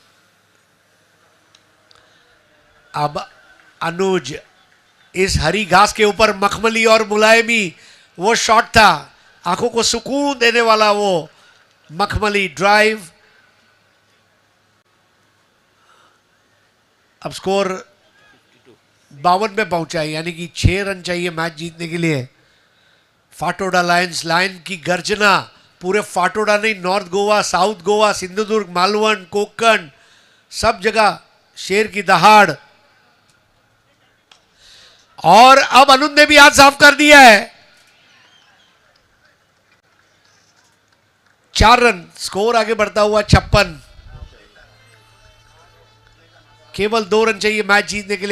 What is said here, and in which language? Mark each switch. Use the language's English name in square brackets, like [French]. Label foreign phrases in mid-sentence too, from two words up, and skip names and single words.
[Hindi] अब अनुज, इस हरी घास के ऊपर मखमली और मुलायमी, वो शॉट था आंखों को सुकून देने वाला, वो मखमली ड्राइव। अब स्कोर 52 पे पहुंचा है, यानी कि 6 रन चाहिए मैच जीतने के लिए। फाटोडा लायंस, लायन की गर्जना, पूरे फाटोडा नहीं, नॉर्थ गोवा, साउथ गोवा, सिंधुदुर्ग, मालवण, कोंकण, सब जगह शेर की दहाड़। और अब अनुज ने भी हाथ साफ कर दिया है। 4 रन, स्कोर आगे बढ़ता हुआ 56। केवल 2 रन चाहिए मैच जीतने के लिए।